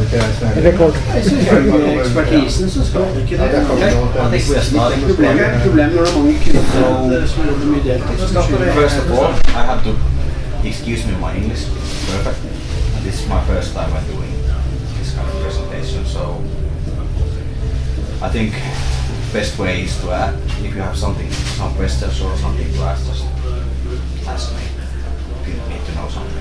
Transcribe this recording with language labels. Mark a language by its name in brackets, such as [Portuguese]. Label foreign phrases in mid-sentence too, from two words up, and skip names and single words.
[Norwegian] Rekord. Jeg synes med ekspertisen så skal du ikke det. Jeg tenker det er et problem når det er mange kunder som er mye deltid. [English] First of all, I have to excuse me my English perfect. And this is my first time I'm doing this kind of presentation, so I think best way is to add, if you have some questions or something to ask, just ask me if you need to know something.